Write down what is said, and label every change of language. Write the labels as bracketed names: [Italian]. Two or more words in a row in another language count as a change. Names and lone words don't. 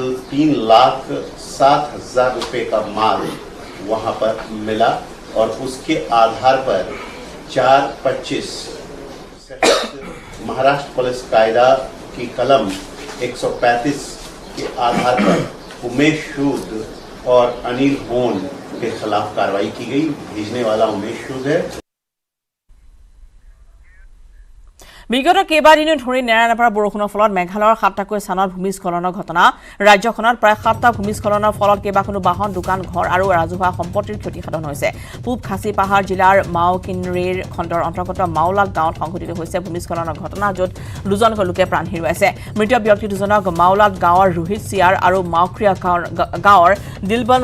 [Hindi] 3,07,000 रुपए का माल वहां पर मिला और उसके आधार पर 4/25 महाराष्ट्र पुलिस कायदा की कलम 135 के आधार पर उमेश सूद और अनिल होन के खिलाफ कार्रवाई की गई भेजने वाला उमेश सूद है [Assamese] বিগত কেইবাদিনো ধৰি নেৰানেপেৰা বৰষুণৰ ফলত মেঘালয়ৰ 7টাকৈ স্থানত ভূমিস্খলনৰ ঘটনা ৰাজ্যখনত প্ৰায় 7টা ভূমিস্খলনৰ ফলত কেইবাখনো বাহন দোকান ঘৰ আৰু ৰাজহুৱা সম্পত্তিৰ ক্ষতিসাধন হৈছে পূব খাচী পাহাৰ জিলাৰ মাওকিনৰেৰ খণ্ডৰ অন্তৰ্গত মাওলাল গাঁৱত সংঘটিত হৈছে ভূমিস্খলনৰ ঘটনা য'ত দুজনকৈ লোকে প্ৰাণ হেৰুৱাইছে মৃত ব্যক্তি দুজনক মাওলাল গাঁৱৰ ৰোহিত চিয়াৰ আৰু মাওক্ৰিয়া গাঁৱৰ দিলবন